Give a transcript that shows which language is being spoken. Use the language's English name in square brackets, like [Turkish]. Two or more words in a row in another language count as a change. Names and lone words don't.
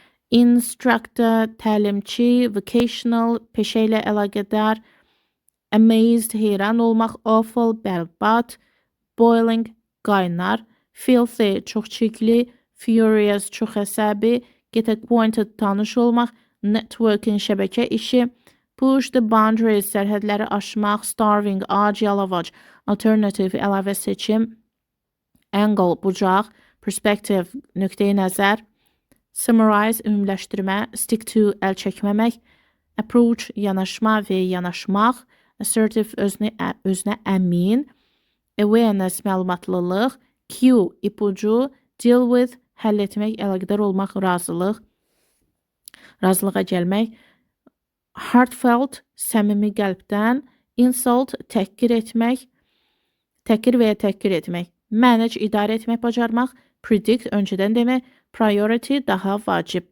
[Azerbaijani] Instructor, təlimçi, vocational, peşə ilə əlaqədar, amazed, heyran olmaq, awful, bərbad, boiling, qaynar, filthy, çox çirkli, furious, çox əsəbi, [English] get acquainted, [Azerbaijani] tanış olmaq, networking, şəbəkə işi, [English] push the boundaries, [Azerbaijani] sərhədləri aşmaq, starving, ac, yalavac, alternative, əlavə seçim, angle, bucaq, perspective, nöqteyi nəzər, summarize, ümumiləşdirmə, [English] stick to, [Azerbaijani] əl çəkməmək, approach, yanaşma və yanaşmaq, assertive, özünə əmin, awareness, məlumatlılıq, cue, ipucu, [English] deal with, [Azerbaijani] həll etmək, əlaqədar olmaq, razılıq, razılığa gəlmək, heartfelt, səmimi qəlbdən, insult, təhqir etmək, təhqir və ya təhqir etmək, manage, idarə etmək, bacarmaq, predict, öncədən demək, priority, daha vacib.